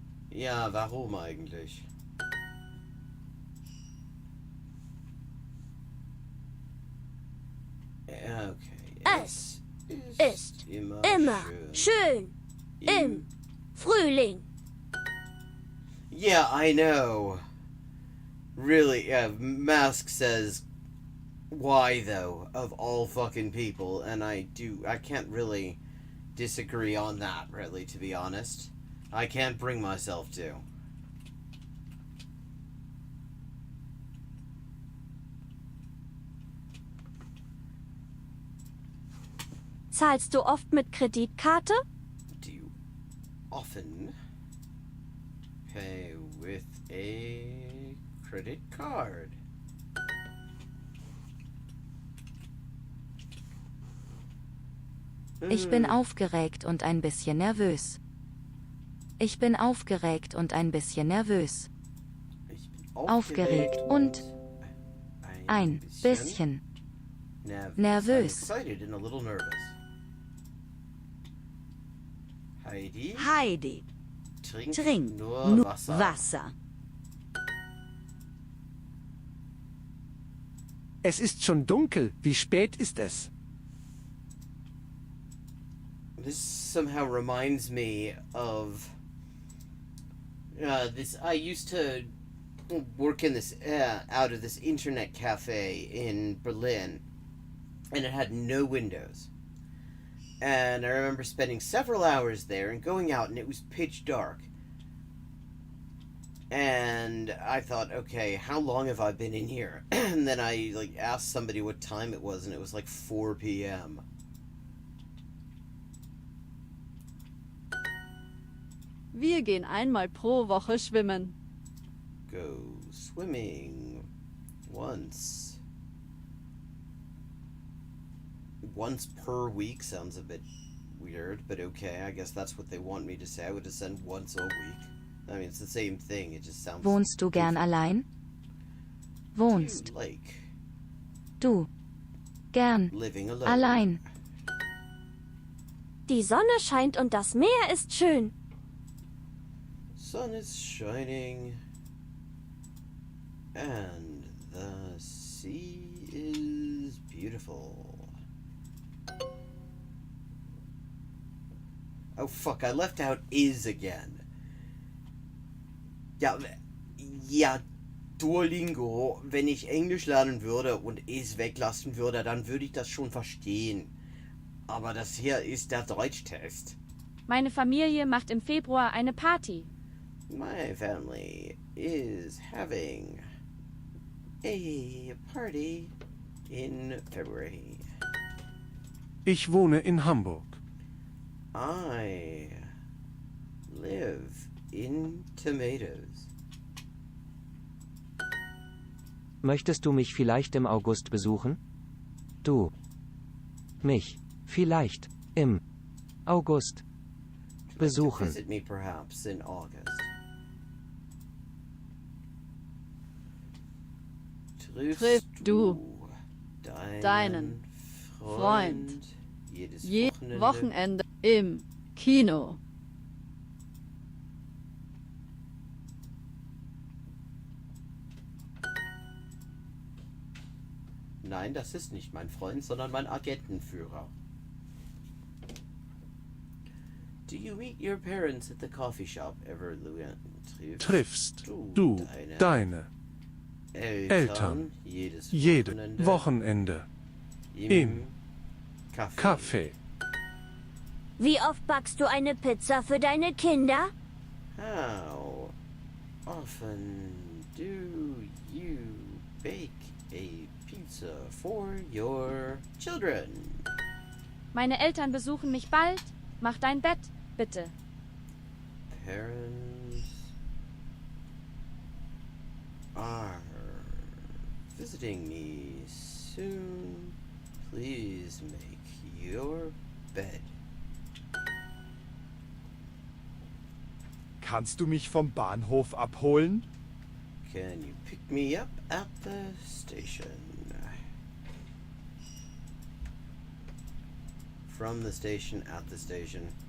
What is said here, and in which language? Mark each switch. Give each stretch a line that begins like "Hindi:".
German: Ja, warum eigentlich?
English: Okay.
German: Es ist immer schön im Frühling.
English: Yeah, I know. Really, Mask says, why though, of all fucking people, and I can't really disagree on that, really, to be honest. I can't bring myself to.
German: Zahlst du oft mit Kreditkarte?
English: Do you often pay with a credit card?
German: Ich bin aufgeregt und ein bisschen nervös. Ich bin aufgeregt und ein bisschen nervös. Ich bin Aufgeregt und ein bisschen nervös.
English: I'm excited and a little nervous.
German: Heidi, Heidi, trink nur nur Wasser. Wasser. Es ist schon dunkel. Wie spät ist es?
English: This somehow reminds me of this. I used to work in this out of this internet cafe in Berlin, and it had no windows. And I remember spending several hours there and going out, and it was pitch dark. And I thought, okay, how long have I been in here? And then I like asked somebody what time it was, and it was like 4 p.m.
German: Wir gehen einmal pro Woche schwimmen.
English: Go swimming once. Once per week sounds a bit weird, but okay, I guess that's what they want me to say. I would have said once a week. I mean, it's the same thing, it just sounds...
German: Wohnst du gern allein? Wohnst
English: like
German: du gern
English: living alone.
German: allein? Die Sonne scheint und das Meer ist schön.
English: Sun is shining and the sea is beautiful. Oh fuck, I left out is again.
German: Ja, Duolingo, wenn ich Englisch lernen würde und is weglassen würde, dann würde ich das schon verstehen. Aber das hier ist der Deutschtest. Meine Familie macht im Februar eine Party.
English: My family is having a party in February.
German: Ich wohne in Hamburg.
English: I live in Tomatoes.
German: Möchtest du mich vielleicht im August besuchen? Du. Mich. Vielleicht. Im August. Besuchen.
English: Visit me perhaps in August.
German: Triff du deinen Freund jedes Wochenende im Kino. Nein, das ist nicht mein Freund, sondern mein Agentenführer.
English: Do you meet your parents at the coffee shop ever, Luan?
German: Triffst du deine Eltern jedes Wochenende im Café? Wie oft backst du eine Pizza für deine Kinder?
English: How often do you bake a pizza for your children?
German: Meine Eltern besuchen mich bald. Mach dein Bett, bitte.
English: Parents are visiting me soon. Please make your bed.
German: Kannst du mich vom Bahnhof abholen?
English: Can you pick me up at the station? From the station, at the station.